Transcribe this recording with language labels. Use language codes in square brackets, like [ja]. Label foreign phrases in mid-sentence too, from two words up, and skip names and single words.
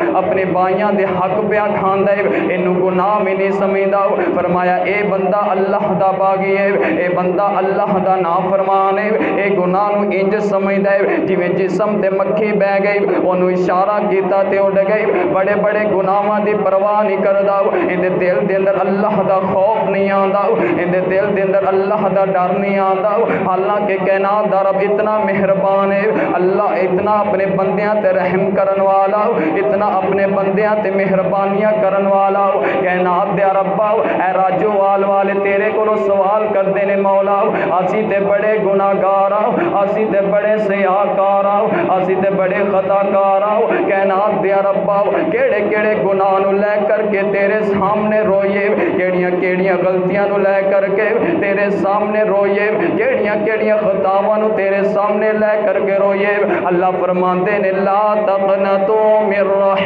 [pa] اپنے بائیاں دے حق پیا کھاندا ہے اینو گناہ میں نہیں سمجھدا فرمایا اے بندہ اللہ دا باغی ہے اے بندہ اللہ دا نافرمان ہے اے گناہ نو انج سمجھدا ہے جویں جسم تے مکھی بہ گئی اونوں اشارہ کیتا تے اڑ گئی بڑے بڑے گناہاں دی پرواہ نہیں کردا ایندے دل دے اندر اللہ دا خوف نہیں آندا ایندے دل دے اندر اللہ دا ڈر نہیں آندا حالانکہ کائنات دا رب اتنا مہربان ہے اللہ اتنا اپنے بندیاں تے رحم کرن والا اتنا اپنے بندیاں تے مہربانیاں کرن والا کائنات دے رب اے راجو وال والے تیرے کولوں سوال کردے نے مولا اسی تے بڑے گناہگار اسی تے بڑے سیاکار اسی تے بڑے خطاکار کائنات دے رب کیڑے کیڑے گناہ نو لے کر کے تیرے سامنے روئے کیڑیاں کیڑیاں غلطیاں نو لے کر کے تیرے سامنے روئے کیڑیاں کیڑیاں خطاواں نو تیرے سامنے لے کر کے روئے اللہ فرماندے نے [ar] لا تقنطوا من رحمت